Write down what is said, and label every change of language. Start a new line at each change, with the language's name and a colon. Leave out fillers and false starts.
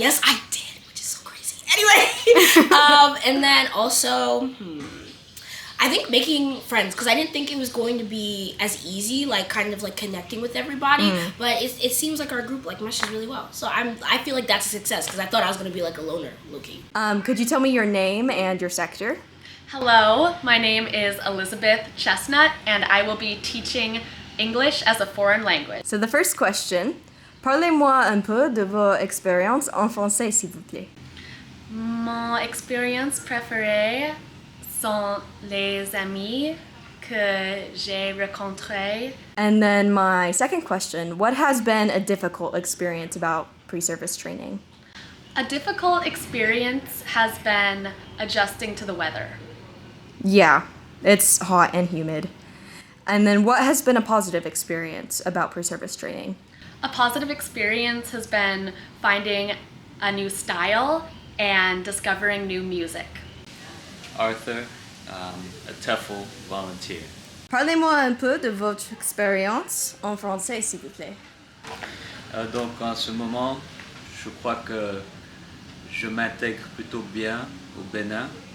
English: Yes, I did, which is so crazy. Anyway, and then also, I think making friends, because I didn't think it was going to be as easy, like kind of like connecting with everybody, but it seems like our group like meshes really well. So I feel like that's a success, because I thought I was going to be like a loner, low-key. Could you tell me your name and your sector? Hello, my name is Elizabeth Chestnut, and I will be teaching English as a foreign language. So the first question,
French: parlez-moi un peu de vos expériences en français, s'il vous plaît. Mon expérience préférée sont les amis que j'ai rencontrés.
English: And then my second question, what has been a difficult experience about pre-service training? A difficult experience has been adjusting to the weather. Yeah, it's hot and humid. And then what has been a positive experience about pre-service training? A positive experience has been finding a new style and discovering new music. Arthur, a TEFL volunteer.
French: Parlez-moi un peu de votre expérience en français, s'il vous plaît. Donc en ce moment, je crois que je m'intègre plutôt bien au Bénin.